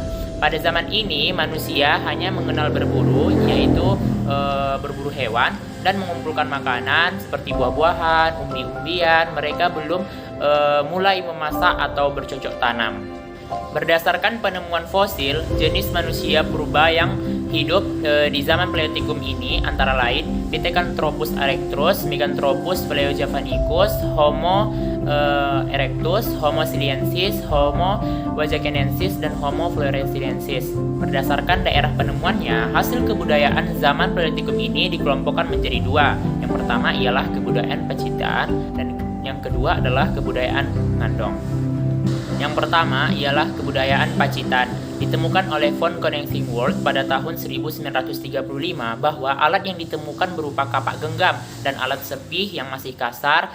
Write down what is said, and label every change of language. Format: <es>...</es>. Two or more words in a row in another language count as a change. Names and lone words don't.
<id>Pada zaman ini manusia hanya mengenal berburu, yaitu berburu hewan dan mengumpulkan makanan seperti buah-buahan, umbi-umbian. Mereka belum mulai memasak atau bercocok tanam. Berdasarkan penemuan fosil, jenis manusia purba yang hidup di zaman Paleolitikum ini antara lain Pithecanthropus erectus, Meganthropus paleojavanicus, Homo erectus, Homo siliensis, Homo wajakenensis, dan Homo floresiensis. Berdasarkan daerah penemuannya, hasil kebudayaan zaman Paleolitikum ini dikelompokkan menjadi dua. Yang pertama ialah kebudayaan Pacitan dan yang kedua adalah kebudayaan Ngandong. Yang pertama ialah kebudayaan Pacitan. Ditemukan oleh von Koenigsegg pada tahun 1935 bahwa alat yang ditemukan berupa kapak genggam dan alat sepih yang masih kasar.</id>